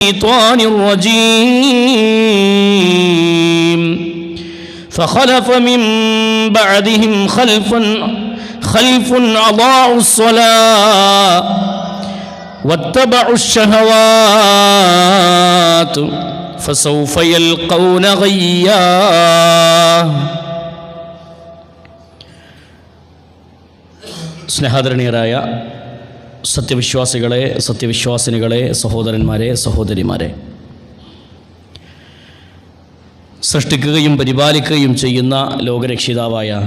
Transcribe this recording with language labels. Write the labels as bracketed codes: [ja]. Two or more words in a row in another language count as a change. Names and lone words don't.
[ar] الشيطان الرجيم فخلف من بعدهم خلف أضاعوا الصلاة واتبعوا الشهوات فسوف يلقون غيا. [ml] സ്നേഹാദരണീയരായ സത്യവിശ്വാസികളെ, സത്യവിശ്വാസിനികളെ, സഹോദരന്മാരെ, സഹോദരിമാരെ, സൃഷ്ടിക്കുകയും പരിപാലിക്കുകയും ചെയ്യുന്ന ലോകരക്ഷിതാവായ